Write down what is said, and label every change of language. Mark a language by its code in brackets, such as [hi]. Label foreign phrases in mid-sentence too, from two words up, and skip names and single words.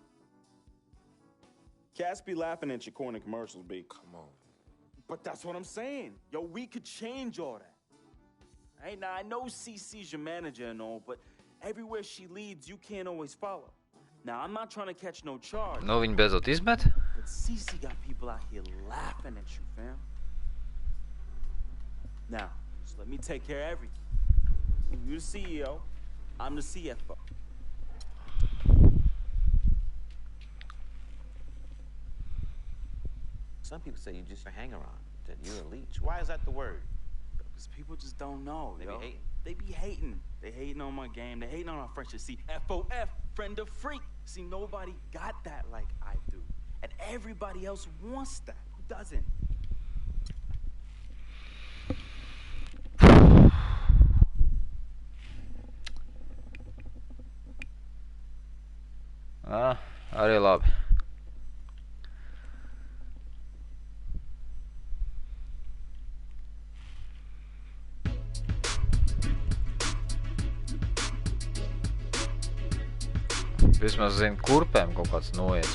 [en] Cats be laughing at your corny commercials, B. Come on. But that's what I'm saying. Yo, we could change all that. Hey, now, I know CC's your manager and all, but everywhere she leads, you can't always follow. Now, I'm not trying to catch no charge. [lv] Nu, viņi beidzot izmet. [en] But CC got people out here laughing at you, fam. Now, just let me take care of everything. You're the CEO, I'm the CFO. Some people say you just a hanger-on, that you're a leech. Why is that the word? Because people just don't know. They be hating. They be hating. They hating on my game. They hating on our friendship. See, FOF, friend of freak. See, nobody got that like I do. And everybody else wants that. Who doesn't? [lv] Arī labi. Vismaz zinu, kurpēm kaut kāds noiets.